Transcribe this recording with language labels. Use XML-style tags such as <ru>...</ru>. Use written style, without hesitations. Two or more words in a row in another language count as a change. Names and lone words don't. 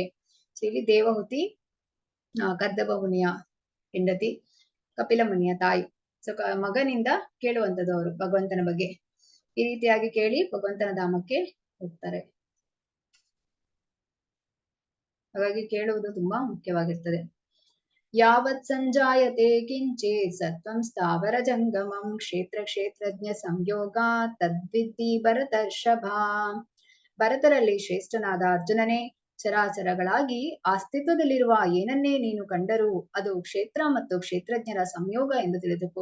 <kn>ಇಲ್ಲಿ ದೇವಹೂತಿ ಕದ್ದಬ ಮುನಿಯ ಹೆಂಡತಿ, ಕಪಿಲ ಮುನಿಯ ತಾಯಿ. ಸೊ ಮಗನಿಂದ ಕೇಳುವಂಥದ್ದು ಅವರು ಭಗವಂತನ ಬಗ್ಗೆ. ಈ ರೀತಿಯಾಗಿ ಕೇಳಿ ಭಗವಂತನ ಧಾಮಕ್ಕೆ ಹೋಗ್ತಾರೆ. ಹಾಗಾಗಿ ಕೇಳುವುದು ತುಂಬಾ ಮುಖ್ಯವಾಗಿರ್ತದೆ.</kn> <sa>ಯಾವತ್ ಸಂಜಾಯತೆ ಕಿಂಚಿತ್ ಸತ್ವಂ ಸ್ಥಾವರ ಜಂಗಮಂ ಕ್ಷೇತ್ರ ಕ್ಷೇತ್ರಜ್ಞ ಸಂಯೋಗ ತದ್ವಿದ್ಧಿ ಭರತರ್ಷಭ.</sa> <kn>ಭರತರಲ್ಲಿ ಶ್ರೇಷ್ಠನಾದ ಅರ್ಜುನನೇ, ಚರಾಚರಗಳಾಗಿ ಅಸ್ತಿತ್ವದಲ್ಲಿರುವ ಏನನ್ನೇ ನೀನು ಕಂಡರೂ ಅದು ಕ್ಷೇತ್ರ ಮತ್ತು ಕ್ಷೇತ್ರಜ್ಞರ ಸಂಯೋಗ ಎಂದು ತಿಳಿದುಕೋ.</kn>